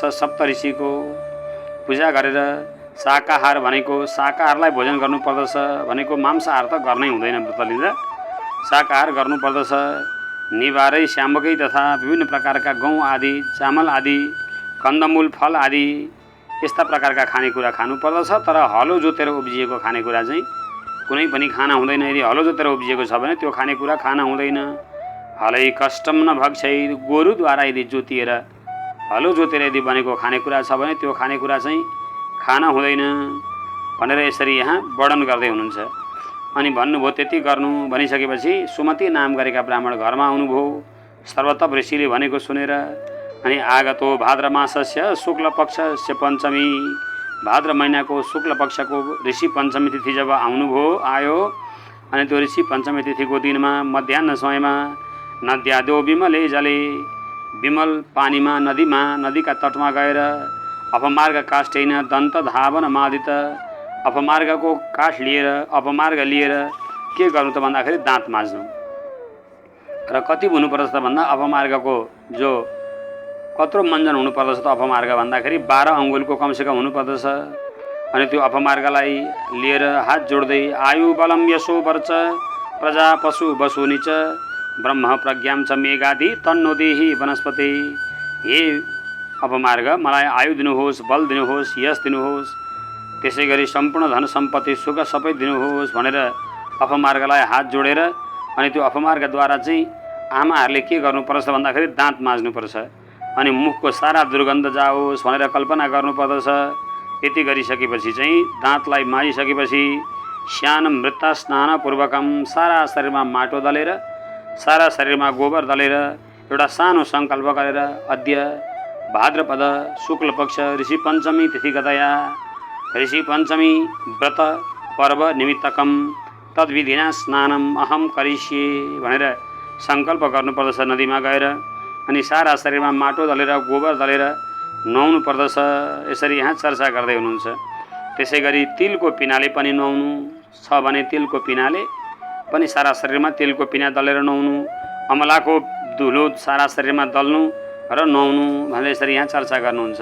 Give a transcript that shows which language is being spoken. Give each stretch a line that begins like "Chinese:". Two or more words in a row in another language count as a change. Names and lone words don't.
Nepali: सप्त ऋषिको पूजा गरेर शाकाहार भनेको शाकाहारलाई भोजन गर्नुपर्दछ भनेको मांसाहार त गर्नै हुँदैन व्रत लिँदा, शाकाहार गर्नुपर्दछ। निवारै श्यामकै तथा विभिन्न प्रकारका गहुँ आदि, चामल आदि, कन्दमूल फल आदि यस्ता प्रकारका खानेकुरा खानुपर्दछ। तर हलो जोतेर उब्जिएको खानेकुरा चाहिँ कुनै पनि खाना हुँदैन। यदि हलो जोतेर उब्जिएको छ भने त्यो खानेकुरा खाना हुँदैन।
Sanskrit: हलै कष्टम न भक्षै,
Nepali: गोरुद्वारा यदि जोतिएर हलो जोतेर यदि बनेको खानेकुरा छ भने त्यो खानेकुरा चाहिँ खाना हुँदैन भनेर यसरी यहाँ वर्णन गर्दै हुनुहुन्छ। अनि भन्नुभयो त्यति गर्नु भनिसकेपछि सुमति नाम गरेका ब्राह्मण घरमा आउनुभयो सर्वतप ऋषिले भनेको सुनेर।
Sanskrit: अनि आगतो भाद्र मासस्य शुक्ल पक्षस्य पञ्चमी,
Nepali: भाद्र महिनाको शुक्ल पक्षको ऋषि पञ्चमी तिथि जब आयो अनि त्यो ऋषि पञ्चमी तिथिको दिनमा मध्याह्न समयमा
Sanskrit: नद्यादो विमले जले,
Nepali: विमल पानीमा नदीमा नदीका तटमा गएर
Sanskrit: अपमार्ग काष्ठेन दन्त धावन मादित,
Nepali: अपमार्गको काठ लिएर अपमार्ग लिएर के गर्नु त भन्दाखेरि दाँत माझ्नु। र कति हुनुपर्दछ त भन्दा अपमार्गको जो कत्रो मञ्जन हुनुपर्दछ त अपमार्ग भन्दाखेरि 12 अङ्गुलको कमसेकम हुनुपर्दछ। अनि त्यो अपमार्गलाई लिएर हात जोड्दै
Sanskrit: आयु बलम यशो वर्च प्रजा पशु बसुनि च ब्रह्म प्रज्ञाम च मेघादि तन्नो देहि वनस्पति।
Nepali: हे अपमार्ग, मलाई आयु दिनुहोस्, बल दिनुहोस्, यश दिनुहोस्, त्यसै गरी सम्पूर्ण धन सम्पत्ति सुख सबै दिनुहोस् भनेर अपमार्गलाई हात जोडेर अनि त्यो अपमार्गद्वारा चाहिँ आमाहरूले के गर्नुपर्छ भन्दाखेरि दाँत माझ्नुपर्छ। अनि मुखको सारा दुर्गन्ध जाओस् भनेर कल्पना गर्नुपर्दछ। यति गरिसकेपछि चाहिँ दाँतलाई माझिसकेपछि
Sanskrit: स्यानम मृत्ता स्नान पूर्वकम
Nepali: सारा शरीरमा माटो दलेर सारा शरीरमा गोबर दलेर एउटा सानो सङ्कल्प गरेर
Sanskrit: अद्य भाद्रपद शुक्ल पक्ष ऋषि पञ्चमी तिथिगतया ऋषि पञ्चमी व्रत पर्व निमित्तकम तद्विधिना स्नानम अहम करिष्ये
Nepali: भनेर सङ्कल्प गर्नुपर्दछ नदीमा गएर। अनि सारा शरीरमा माटो दलेर गोबर दलेर नुहाउनु पर्दछ। यसरी यहाँ चर्चा गर्दै हुनुहुन्छ। त्यसै गरी तिलको पिनाले पनि नुहाउनु छ भने तिलको पिनाले पनि सारा शरीरमा तिलको पिना दलेर नुहाउनु, अमलाको धुलो सारा शरीरमा दल्नु र नुहाउनु भनेर यसरी यहाँ चर्चा गर्नुहुन्छ।